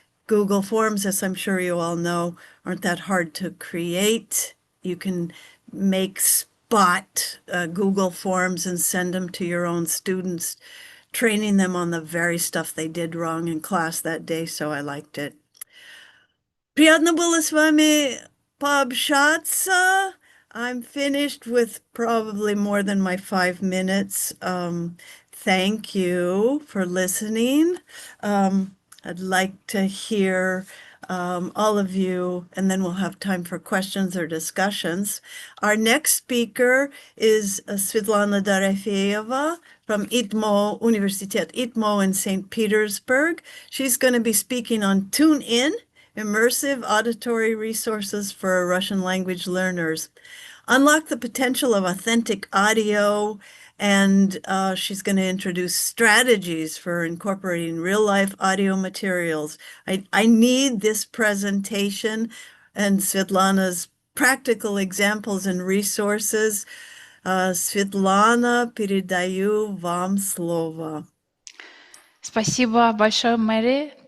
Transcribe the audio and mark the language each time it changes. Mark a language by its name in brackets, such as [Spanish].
[English] Google Forms, as I'm sure you all know, aren't that hard to create. You can make spot Google Forms and send them to your own students, training them on the very stuff they did wrong in class that day, so I liked it. [Russian] Приятно было с вами пообщаться. [English] I'm finished with probably more than my 5 minutes. Thank you for listening. I'd like to hear all of you, and then we'll have time for questions or discussions. Our next speaker is Svetlana Dorofeeva from ITMO, Universitet ITMO in St. Petersburg. She's going to be speaking on TuneIn, immersive auditory resources for Russian language learners. unlock the potential of authentic audio, and she's going to introduce strategies for incorporating real-life audio materials. I need this presentation and Svetlana's practical examples and resources. [Russian] Svetlana, передаю вам слово. Спасибо большое, Mary.